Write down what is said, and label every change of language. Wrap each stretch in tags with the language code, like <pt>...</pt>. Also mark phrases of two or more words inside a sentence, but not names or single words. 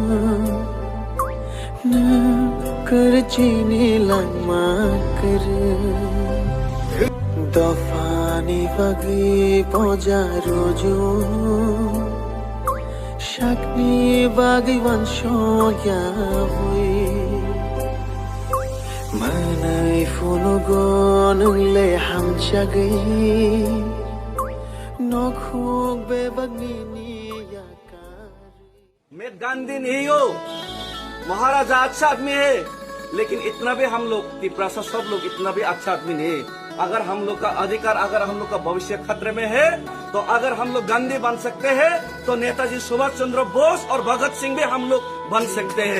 <trp>Na karchine langma kere Dofani bagi pojarojo Shakni bagi wansho yawi Manai funugon le hamchagi Nokhug bebagni yakari</trp> <hi>मैं गांधी नहीं हूँ, महाराजा अच्छा आदमी है, लेकिन इतना भी हम लोग तिपरासा सब लोग इतना भी अच्छा आदमी नहीं है। अगर हम लोग का अधिकार, अगर हम लोग का भविष्य खतरे में है, तो अगर हम लोग गांधी बन सकते हैं, तो नेताजी सुभाष चंद्र बोस और भगत सिंह भी हम लोग बन सकते हैं।</hi>